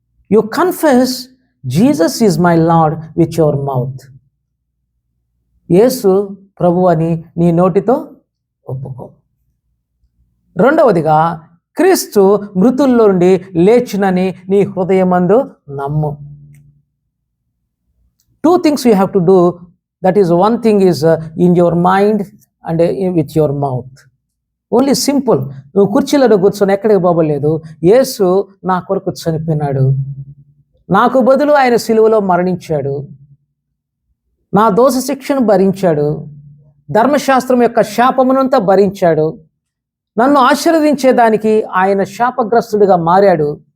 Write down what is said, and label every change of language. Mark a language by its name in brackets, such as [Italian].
[English] You confess Jesus is my Lord with your mouth. [Telugu] యేసు ప్రభు అని నీ నోటితో ఒప్పుకో. రెండవదిగా క్రీస్తు మృతుల్లో నుండి లేచినని నీ హృదయమందు నమ్ము. [English] 2 things you have to do. That is, one thing is in your mind and with your mouth. Only simple. [Telugu] నువ్వు కుర్చీలలో కూర్చొని ఎక్కడికి పోబలేదు. యేసు నా కొరకు చనిపోయినాడు, నాకు బదులు ఆయన సిలువలో మరణించాడు, నా దోష శిక్షను భరించాడు, ధర్మశాస్త్రం యొక్క శాపమునంతా భరించాడు, నన్ను ఆశీర్వదించేదానికి ఆయన శాపగ్రస్తుడిగా మారాడు.